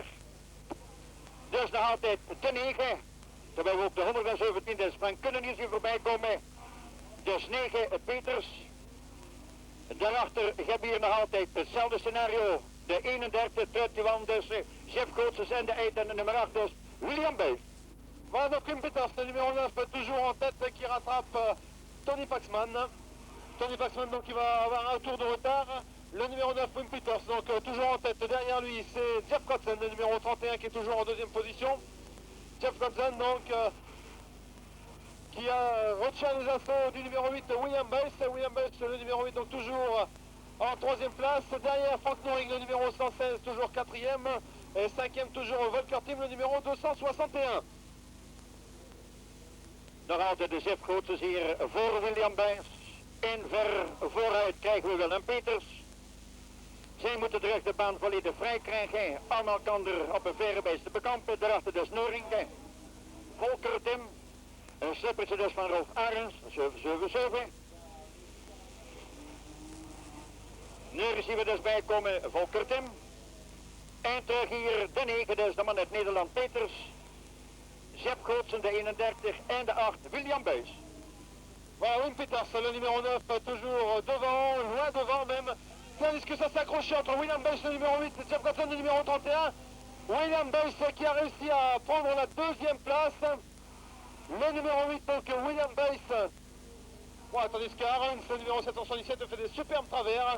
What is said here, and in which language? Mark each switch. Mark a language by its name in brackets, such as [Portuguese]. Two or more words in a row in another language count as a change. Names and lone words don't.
[Dutch] Dus nog altijd de 9, terwijl we ook de 117 is van kunnen hier zien voorbij komen. Dus 9 Peters. Daarachter hebben we hier nog altijd hetzelfde scenario. De 31 Truitjewan, dus Jeff Gootsens en de 8 en de nummer 8 dus William Buys. [French] Voilà donc Wim Peters, le numéro 9, toujours en tête, qui rattrape Tony Paxman. Tony Paxman donc qui va avoir un tour de retard. Le numéro 9, Wim Peters, donc toujours en tête. Derrière lui, c'est Jeff Godson, le numéro 31, qui est toujours en deuxième position. Jeff Godson donc qui retient les assauts du numéro 8, William Buys. William Buys, le numéro 8, donc toujours en troisième place. Derrière Frank Noring, le numéro 116, toujours quatrième. Et cinquième, toujours Volker Tim, le numéro 261. [Dutch] Nog altijd de Jeff Gootsens hier voor William Buys. En ver vooruit krijgen we Willem Peters. Zij moeten de rechterbaan volledig vrij krijgen. Aan elkaar op een verre wijze te bekampen. Daarachter dus Neurinke. Volker Tim. Een slippertje dus van Rolf Arends. 777. Nu zien we dus bijkomen Volker Tim. En terug hier de 9, dus de man uit Nederland Peters. Jeff Gootsens, de 31 en de 8, William Buys. [French] Voilà, Wim Peters, le numéro 9, toujours devant, loin devant même. Tandis que ça s'accrochait entre William Buys, le numéro 8, et Jeff Godson, le numéro 31. William Buys qui a réussi à prendre la deuxième place. Le numéro 8, donc William Buys. Voilà, tandis qu'Arens, le numéro 777, fait des superbes travers.